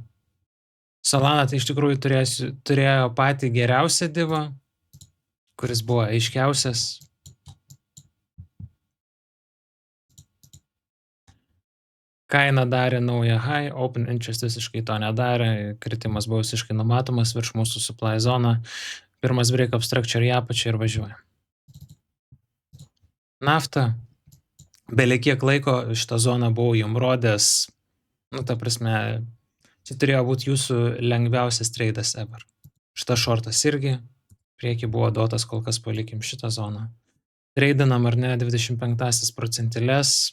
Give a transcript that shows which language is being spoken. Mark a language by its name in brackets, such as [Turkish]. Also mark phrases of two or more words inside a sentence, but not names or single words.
[Lithuanian] Solana tai iš tikrųjų turėjo patį geriausią divą, kuris buvo aiškiausias. Kaina darė naują high, [English] Open Interest [Lithuanian] visiškai to nedarė, kritimas buvo visiškai numatomas virš mūsų supply zoną. Pirmas [English] break-up structure [Lithuanian] į apačią ir važiuoja. Nafta. Belė kiek laiko šitą zoną buvau jums rodęs. Ta prasme, čia turėjo būti jūsų lengviausias treidas ever. Šitas shortas irgi. Priekį buvo duotas, kol kas palikim šitą zoną. Treidinam ar ne 25 procentilės.